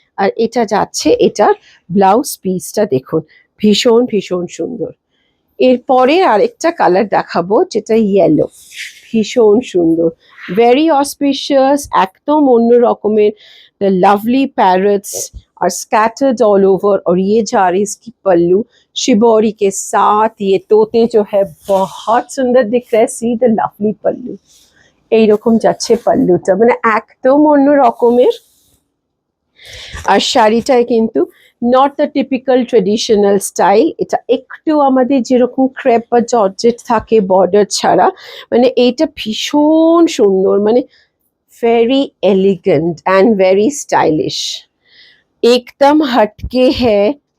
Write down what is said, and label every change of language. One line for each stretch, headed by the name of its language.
Bangla: আর এটা যাচ্ছে এটার ব্লাউজ পিসটা দেখুন, ভীষণ ভীষণ সুন্দর। এরপরে আরেকটা কালার দেখাবো যেটা ইয়েলো, ভীষণ সুন্দর,
English: very auspicious,
Bangla: একদম অন্য রকমের।
English: the lovely parrots are scattered all over,
Hindi: और ये जा रही इसकी पल्लू शिबोरी के साथ, ये तोते जो है बहुत सुंदर दिख रहे।
English: see the lovely
Bangla: पल्लू, এইরকম যাচ্ছে পল্লুটা, মানে একদম অন্য রকমের। আর শাড়িটায় কিন্তু not the typical traditional style, এটা একটু আমাদের যেরকম ক্রেপ বা জর্জেট থাকে বর্ডার ছাড়া, মানে এইটা ভীষণ সুন্দর, মানে
English: very elegant and very stylish,
Bangla: একদম
Hindi: হটকে হ্যায়।